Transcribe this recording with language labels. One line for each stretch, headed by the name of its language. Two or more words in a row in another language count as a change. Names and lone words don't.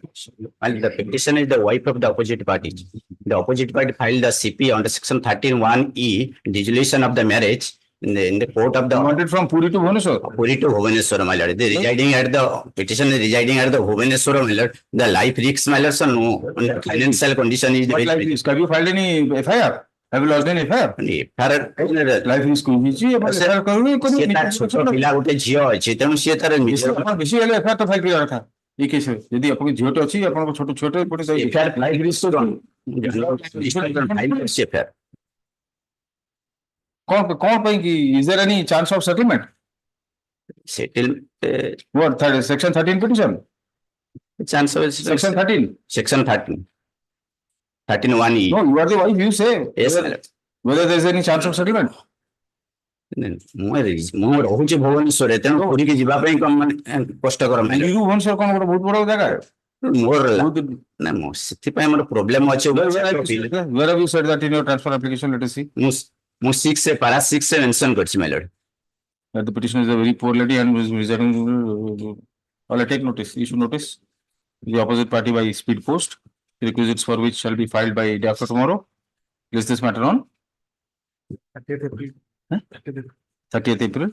English: And the petitioner is the wife of the opposite party. The opposite party filed the CP under section 13(1)(e), dissolution of the marriage in the court of the Wanted from Puri to Bhubaneswar. Puri to Bhubaneswar, my lord. They residing at the petitioner is residing at the Bhubaneswar, my lord. The life risks, my lord, so no financial condition is What very. life risk? Have you filed any FIR? Have you lodged any FIR? Life risk
Odia: ସେ ତାର ଛୋଟ ପିଲା ଗୋଟେ ଝିଅ ଅଛି ତେଣୁ ସିଏ ତାର ବେଶୀ ହେଲେ FIR ତ ଫାଇଲ କରିବା କଥା ଏଇ କେସରେ ଯଦି ଆପଣଙ୍କ ଝିଅଟେ ଅଛି ଆପଣଙ୍କ ଛୋଟ ଛୁଆଟେ ପୁଣି
English: life risk
Odia: କଣ ପାଇଁ କି
English: is there any chance of settlement? ସେଟେଲ What section 13 petition? chance of Section 13. section 13(1)(e). No, you are the wife, you say Yes, my lord. whether there is any chance of settlement.
Odia: ମୁଁ ରହୁଛି ଭୁବନେଶ୍ୱରରେ ତେଣୁ ପୁରୀକି ଯିବା ପାଇଁ କଷ୍ଟକର You Bhubaneswar କଣ ଗୋଟେ ବହୁତ ବଡ ଜାଗା? ମୋର ନା ମୁଁ ସେଥିପାଇଁ ମୋର ପ୍ରୋବ୍ଲେମ ଅଛି
English: Where have you said that in your transfer application? Let us see.
Odia: ମୁଁ 6 para 6 ମେନସନ କରିଛି
English: my lord. That the petitioner is a very poor lady and is residing. Well, I take notice. You should notice the opposite party by speed post. Requisites for which shall be filed by day after tomorrow. Place this matter on 30th April.